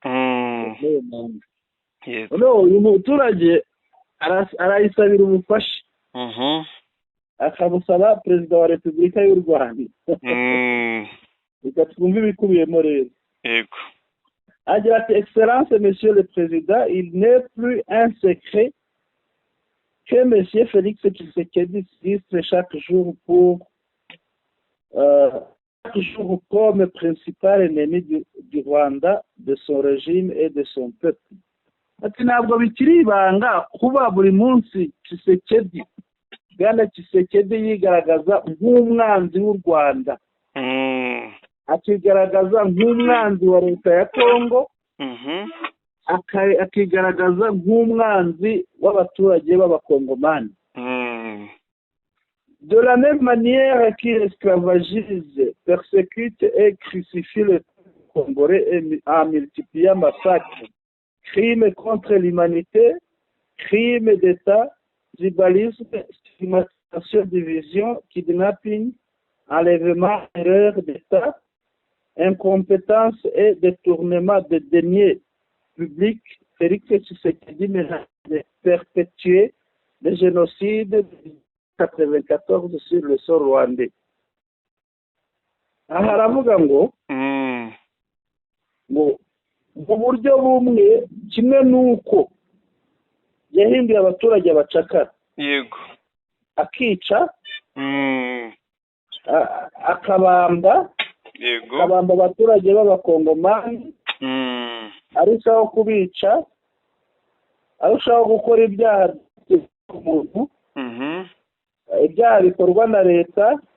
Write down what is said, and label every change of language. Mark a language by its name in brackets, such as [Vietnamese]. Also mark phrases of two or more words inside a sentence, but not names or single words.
[Kinyarwanda] Uyu muturage arayisabira ubufasha, akabusaba perezida wa Repubulika y'u Rwanda. Reka twumve ibikubiyemo rero. yego, agira ati: [French] Excellence monsieur le président, il n'est plus un secret que monsieur Félix Tshisekedi s'illustre chaque jour comme principal ennemi du Rwanda, de son régime et de son peuple. [Kinyarwanda] Ati ntabwo bikiri ibanga kuba buri munsi Bwana Tshisekedi yigaragaza nk'umwanzi w'u Rwanda, akigaragaza nk'umwanzi wa leta ya Kongo, akigaragaza nk'umwanzi w'abaturage b'abakongomani. [French] De la même manière qu'il esclavagise, persécute et crucifie le Congolais en multipliant massacres, crimes contre l'humanité, crimes d'État, tribalisme, stigmatisation, division, kidnapping, enlèvement, erreur d'État, incompétence et détournement de deniers publics. Félix Tshisekedi menace de perpétuer le génocide de 1994 sur le sol rwandais. [Kinyarwanda] Aha aravuga ngo mu buryo bumwe, kimwe n'uko yahinduye abaturage abacakara, yego, akica, akabamba abaturage b'abakongomani, arushaho kubica, arushaho gukora ibyaha by'umuntu, ibyaha bikorwa na leta.